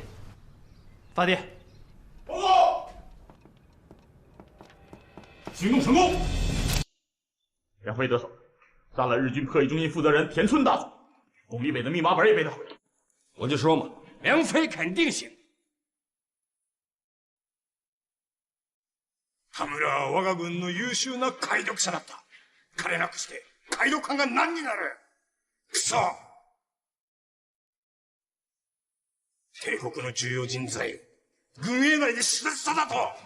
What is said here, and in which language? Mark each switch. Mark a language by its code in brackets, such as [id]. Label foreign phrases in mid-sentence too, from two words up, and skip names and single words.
[zh] 发电。报告，行动成功，梁飞得手，杀了日军破译中心负责人田村大佐，龚立伟的密码本也被他毁了。我就说嘛，梁飞肯定行。 [ja] 田村は我が軍の優秀な解読者だった。彼なくして解読官が何になる。くそ！帝国の重要人材、軍営内で死別しただと。